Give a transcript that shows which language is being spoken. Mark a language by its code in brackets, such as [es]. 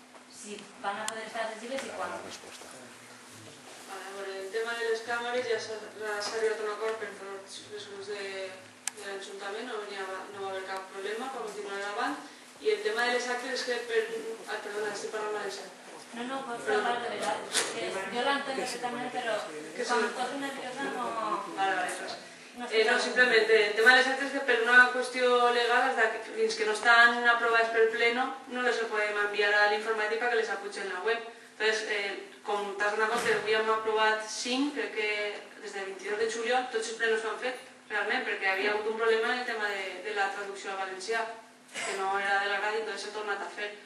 [es] si van a poder estar accesibles y cuándo. [ca] Vale, bueno, el tema de les càmeres ja s'ha arribat a un acord per tots els grups de l'Ajuntament, no va haver cap problema per continuar endavant. I el tema de les actes és que perdona, estic parlant valencià. [es] No, puedes hablar de verdad. Yo la entiendo perfectamente, pero cuando estás nerviosa no... [ca] Vale, no, simplemente el tema de les actes és que per una qüestió legal, fins que no estan aprovades pel pleno, no les podem enviar a l'informàtica que les apugen en la web. Entonces, com t'has donat compte, avui hem aprovat 5, crec que des del 22 de juliol tots els plenos s'han fet, realment, perquè havia hagut un problema en el tema de la traducció al valencià, que no era de la ràdio, entonces s'ha tornat a fer.